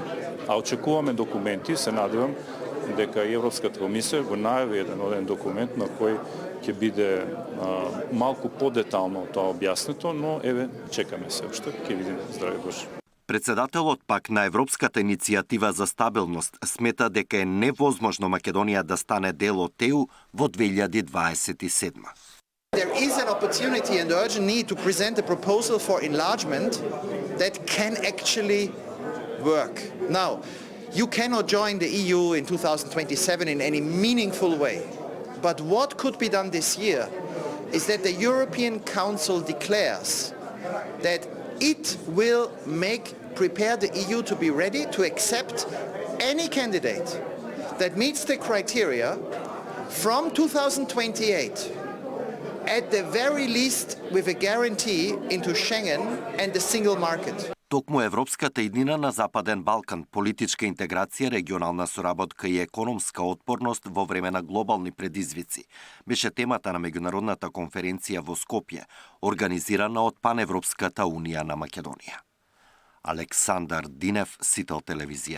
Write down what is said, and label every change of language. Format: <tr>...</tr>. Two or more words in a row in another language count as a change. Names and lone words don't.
<mk>А очекуваме документи, се надевам дека и Европската комисија го најави еден документ на кој ќе биде малку подетално тоа објаснето, но еве чекаме се уште, ќе видиме. Здрави Боже. Председателот пак на Европската иницијатива за стабилност смета дека е невозможно Македонија да стане дел од ЕУ во 2027.</mk> <en>There is an opportunity and urgent need to present a proposal for enlargement that can actually work. Now, you cannot join the EU in 2027 in any meaningful way. But what could be done this year is that the European Council declares that it will prepare the EU to be ready to accept any candidate that meets the criteria from 2028, at the very least with a guarantee into Schengen and the single market.</en> <mk>Токму Европската иднина на Западен Балкан, политичка интеграција, регионална соработка и економска отпорност во време на глобални предизвици беше темата на меѓународната конференција во Скопје, организирана од Паневропската унија на Македонија. Александар Динев, Сител телевизија.</mk>